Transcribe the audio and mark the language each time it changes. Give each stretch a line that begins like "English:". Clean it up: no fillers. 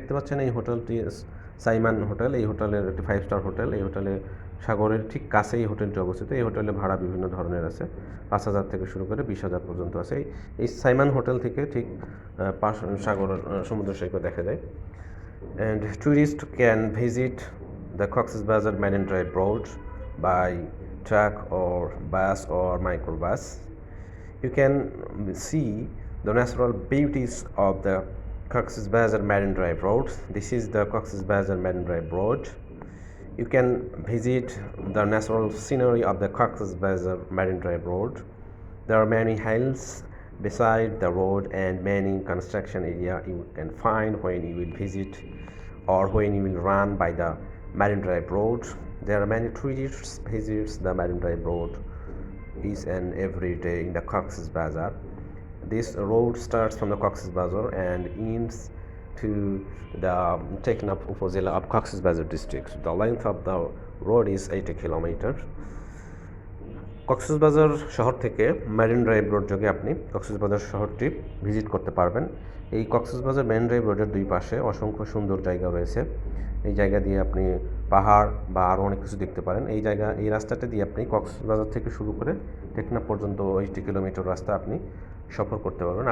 Bangla: দেখতে পাচ্ছেন এই হোটেলটি সাইমান হোটেল। এই হোটেলের একটি 5-স্টার হোটেল। এই হোটেলে সাগরের ঠিক কাছেই হোটেলটি অবস্থিত। এই হোটেলে ভাড়া বিভিন্ন ধরনের আছে, 5,000 থেকে শুরু করে 20,000 পর্যন্ত আছে। এই সাইমান হোটেল থেকে ঠিক সাগরের সমুদ্র সৈকত দেখা যায়।
English: And tourists can visit the Coxs Bazar Marine Drive Road by truck or bus or microbus. You can see the natural beauties of the Coxs Bazar Marine Drive Road. This is the Coxs Bazar Marine Drive Road. You can visit the natural scenery of the Coxs Bazar Marine Drive Road. There are many hills beside the road and many construction area you can find when you will visit or when you will run by the Marine Drive Road. There are many tourists visits the Marine Drive Road each and every day in the Coxs Bazar. This road starts from the Coxs Bazar and ends to the Teknaf Upazila of Coxs Bazar district. The length of the road is 80 kilometers.
Bangla: Cox's বাজার শহর থেকে marine drive road যোগে আপনি কক্সস বাজার শহরটি visit করতে পারবেন। এই কক্সস বাজার মেরিন ড্রাইভ রোডের দুই পাশে অসংখ্য সুন্দর জায়গা রয়েছে। এই জায়গা দিয়ে আপনি পাহাড় বা আরও অনেক কিছু দেখতে পারেন। এই রাস্তাটা দিয়ে আপনি কক্সস বাজার থেকে শুরু করে টেকনাফ পর্যন্ত 80 কিলোমিটার রাস্তা আপনি সফর করতে পারবেন।